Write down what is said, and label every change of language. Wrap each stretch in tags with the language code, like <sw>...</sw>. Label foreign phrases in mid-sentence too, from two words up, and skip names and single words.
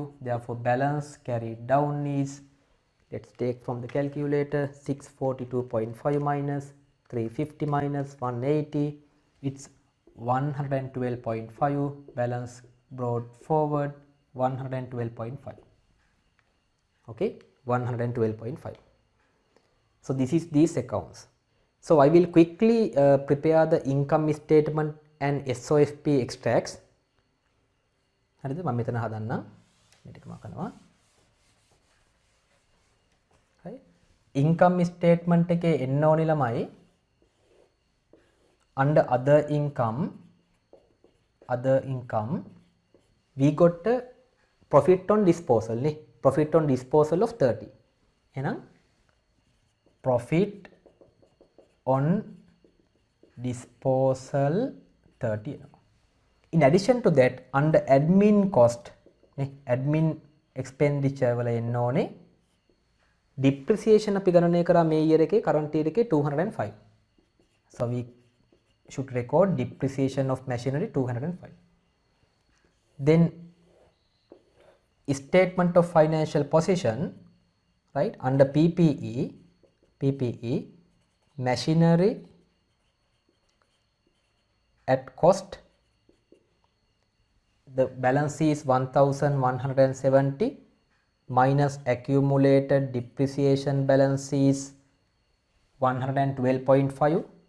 <en>Therefore balance carried down is, let's take from the calculator, 642.5 minus 350 minus 180, it's 112.5. balance brought forward 112.5. okay, 112.5. so this is these accounts. So I will quickly prepare the income statement and SOFP extracts.</en> <si>හරිද? මම මෙතන හදන්නම්. මේ ටික මම කරනවා.</si> <en>හරි. income statement</en> <si>එකේ එන්න ඕනි ළමයි</si> <en>under other income we got a profit on disposal නේ. profit on disposal of 30. එහෙනම් profit on disposal 30 එනවා. In addition to that, under admin cost, admin expenditure</en> <si>වල එන්න ඕනේ</si> <en>depreciation</en> <si>අපි ගණනය කරා මේ</si> <en>year එකේ current year එකේ 205. So we should record depreciation of machinery 205. Then statement of financial position, right, under PPE machinery at cost, the balance is 1170 minus accumulated depreciation balance is 112.5.</en>